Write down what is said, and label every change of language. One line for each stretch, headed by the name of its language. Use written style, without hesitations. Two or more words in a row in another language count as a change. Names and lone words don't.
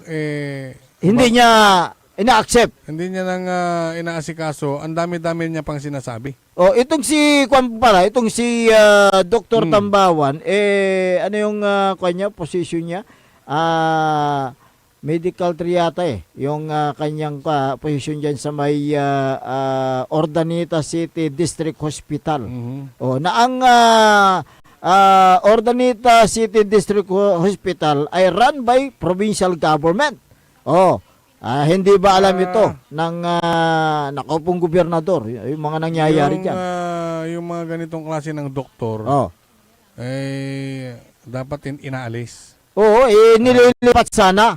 Filipino: Hindi niya ina-accept. hindi niya nang inaasikaso, ang dami-dami niya pang sinasabi. Itong si itong si Dr. Tambawan, ano yung kanya position niya? Medical triata yung kanyang position diyan sa may Ordaneta City District Hospital. Na ang Ordaneta City District Hospital ay
English: run by provincial government.
Filipino: Hindi ba alam ito ng nakaupong gobernador? Yung mga nangyayari dyan. Yung mga ganitong klase ng doktor, dapat inaalis. Nililipat sana.